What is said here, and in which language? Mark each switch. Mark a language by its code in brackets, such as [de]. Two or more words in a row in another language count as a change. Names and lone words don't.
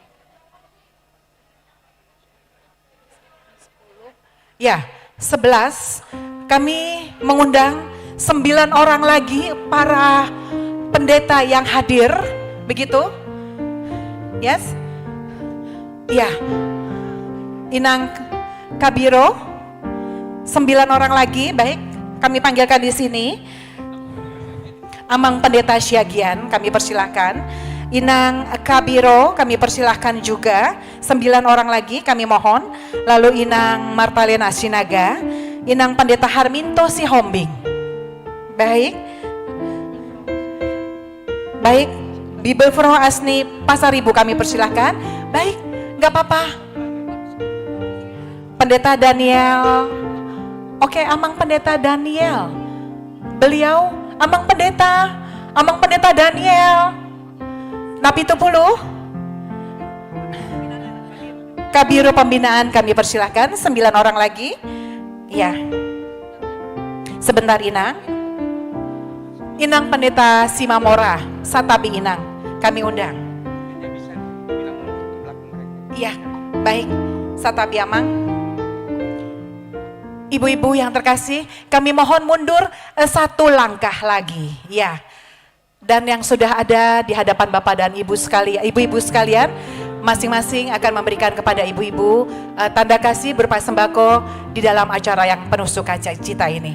[id] Ya, 11, kami mengundang 9 orang lagi para pendeta yang hadir, begitu? Yes? Ya, Inang Kabiro, 9 orang lagi, baik, kami panggilkan di sini. Amang Pendeta Syagian, kami persilahkan. Inang Kabiro, kami persilahkan juga. 9 orang lagi, kami mohon. Lalu Inang Martalena Sinaga, Inang Pendeta Harminto Sihombing. Baik. Baik, Bibel Fro Asni Pasaribu kami persilahkan. Baik, nggak apa-apa. Pendeta Daniel. Oke, Amang Pendeta Daniel. Beliau Amang Pendeta Daniel Napitupulu, Kabiro Pembinaan kami persilahkan, 9 orang lagi. Ya, sebentar Inang Pendeta Simamora, [bbc] Satabi Inang, [id] kami undang. Iya, baik, [bbc] Satabi Amang. [id] Ibu-ibu yang terkasih, kami mohon mundur 1 langkah lagi, ya. Dan yang sudah ada di hadapan Bapak dan Ibu sekalian, ibu-ibu sekalian, masing-masing akan memberikan kepada ibu-ibu tanda kasih berupa sembako di dalam acara yang penuh sukacita ini.